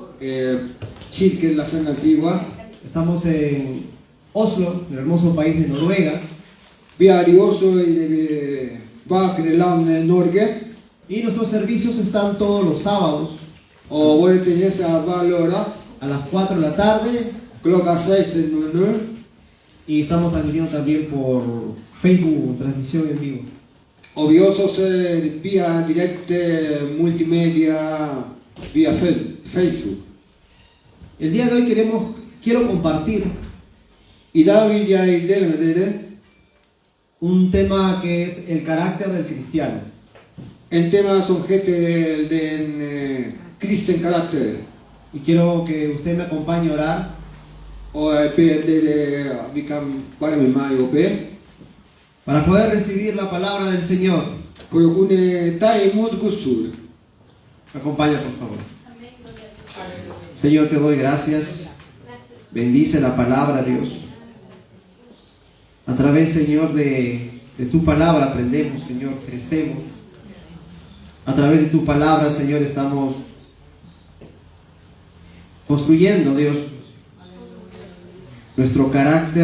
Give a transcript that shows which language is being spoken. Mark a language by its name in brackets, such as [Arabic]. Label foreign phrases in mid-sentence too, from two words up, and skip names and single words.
[Spanish] Chilke, la zona antigua. Estamos en Oslo, el hermoso país de Noruega. [Swedish] Vi är i Oslo i det bakre landet Norge. [Spanish] Y nuestros servicios están todos los sábados [Swedish] Och våra tjänster varje lördag [Spanish] a las 4 de la tarde. [Swedish] klockan 16:00. [Spanish] Y estamos transmitiendo también por Facebook, transmisión en vivo. [Swedish] Och vi också ser via direkt multimedia via Facebook. [Spanish] El día de hoy quiero compartir [Swedish] Idag vill jag dela med er [Spanish] un tema que es el carácter del cristiano. [Swedish] en tema som heter den kristen karaktär. [Spanish] Y quiero que usted me acompañe a orar [Swedish] Och jag ber vi kan vara med mig och be [Spanish] para poder recibir la palabra del Señor. [Swedish] för att kunna ta emot Guds ord. [Spanish] Me acompaña, por favor. Señor, te doy gracias. Bendice la palabra, Dios. A través, Señor, de tu palabra aprendemos, Señor, crecemos. A través de tu palabra, Señor, estamos construyendo, Dios, nuestro carácter.